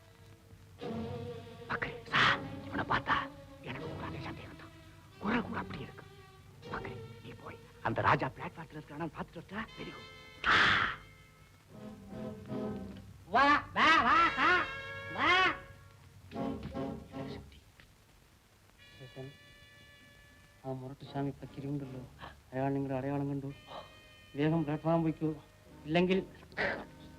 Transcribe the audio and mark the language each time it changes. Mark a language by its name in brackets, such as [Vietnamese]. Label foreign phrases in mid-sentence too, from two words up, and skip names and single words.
[Tamil] இவனை பார்த்தா எனக்கு ஒரு சந்தேகம் தான். குறை கூட அப்படி இருக்கு. பக்கரி, நீ போய் அந்த ராஜா பிளாட்ஃபார்ம்ல இருக்கானு பார்த்துட்டு வரட்டா? [English] Very good. [Tamil] வா வா வா வா வா. [Malayalam] ആ മുരട്ട് സ്വാമി പക്കിരിയുണ്ടല്ലോ, അയാൾ നിങ്ങളുടെ അടയാളം കണ്ടു. വേഗം പ്ലാറ്റ്ഫോം വയ്ക്കൂ, ഇല്ലെങ്കിൽ